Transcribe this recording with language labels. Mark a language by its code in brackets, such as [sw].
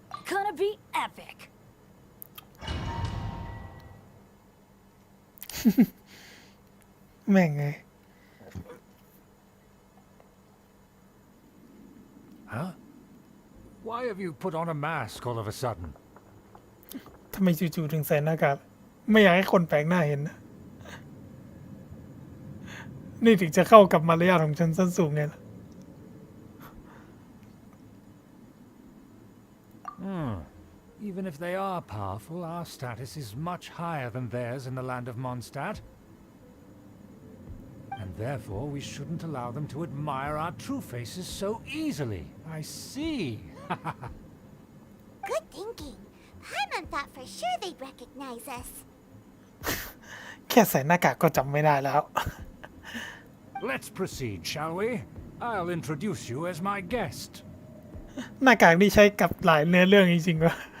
[en] Gonna be epic. [th] แม่งไง [en] Huh? Why have you put on a mask all of a sudden? [th] ทำไมจู่ๆถึงใส่หน้ากากไม่อยากให้คนแปลกหน้าเห็นนะ นี่ถึงจะเข้ากับมารยาทของฉันสั้นสูงไงล่ะ [en] Even if they are powerful, our status is much higher than theirs in the land of Mondstadt. And therefore, we shouldn't allow them to admire our true faces so easily. I see. Good thinking. Paimon thought for sure they'd recognize us. [th] แค่ใส่หน้ากากก็จำไม่ได้แล้ว [en] Let's proceed, shall we? I'll introduce you as my guest. [th] หน้ากากนี่ใช้กับหลายเนื้อเรื่องจริงๆวะ